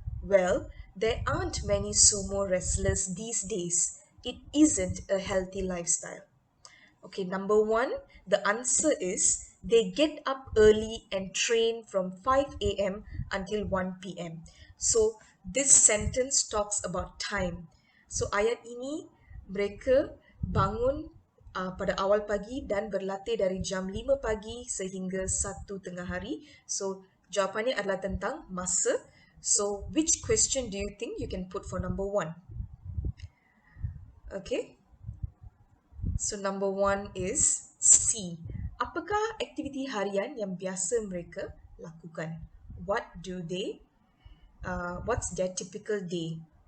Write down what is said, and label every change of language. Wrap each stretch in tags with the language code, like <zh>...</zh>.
<en>Well, there aren't many sumo wrestlers these days. It isn't a healthy lifestyle. Okay, number one, the answer is they get up early and train from 5 a.m. until 1 p.m. So, this sentence talks about time.</en> <ms>So, ayat ini mereka bangun pada awal pagi dan berlatih dari jam 5 pagi sehingga 1 tengah hari. So, jawapannya adalah tentang masa.</ms> <en>So, which question do you think you can put for number one? Okay. So number one is C.</en> <ms>Apakah aktiviti harian yang biasa mereka lakukan?</ms> <en>What's their typical day?</en>